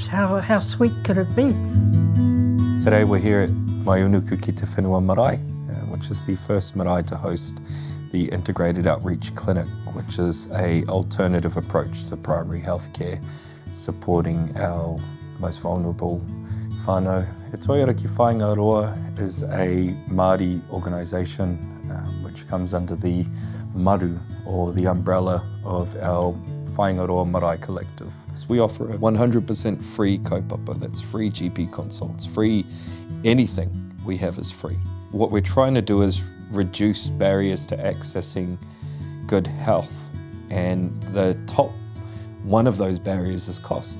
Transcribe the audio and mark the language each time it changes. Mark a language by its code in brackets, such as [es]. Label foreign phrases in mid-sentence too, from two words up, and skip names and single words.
[en] How sweet could it be? Today we're here at Mai Uenuku ki te Whenua Marae, which is the first marae to host the Integrated Outreach Clinic, which is an alternative approach to primary health care, supporting our most vulnerable whānau. Te Toi Ora ki Whaingaroa is a Māori organisation which comes under the maru, or the umbrella of our Whaingaroa Marae Collective. So we offer a 100% free kaupapa, that's free GP consults, free anything we have is free. What we're trying to do is reduce barriers to accessing good health, and the top one of those barriers is cost.